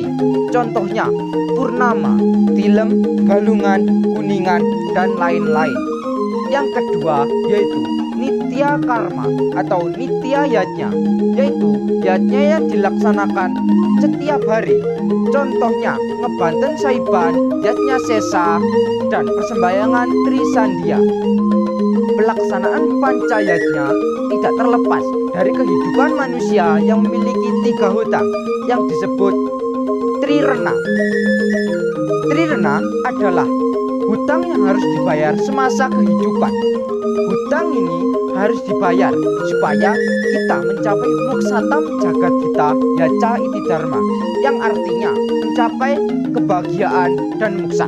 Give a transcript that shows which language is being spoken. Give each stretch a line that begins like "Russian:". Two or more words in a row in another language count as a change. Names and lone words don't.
Indonesian: Contohnya Purnama, Tilem, Galungan, Kuningan, dan lain-lain. Yang kedua yaitu Nitya Karma atau Nitya Yatnya, yaitu yatnya yang dilaksanakan setiap hari. Contohnya Ngebanten Saiban, Yatnya Sesa, dan persembahyangan Trisandia. Pelaksanaan Pancayatnya tidak terlepas dari kehidupan manusia yang memiliki 3 hutang yang disebut Trirena. Trirena adalah hutang yang harus dibayar semasa kehidupan. Hutang ini harus dibayar supaya kita mencapai
Sanskrit: muksatam jagat kita yaca iti dharma,
Indonesian: yang artinya mencapai kebahagiaan dan muksa.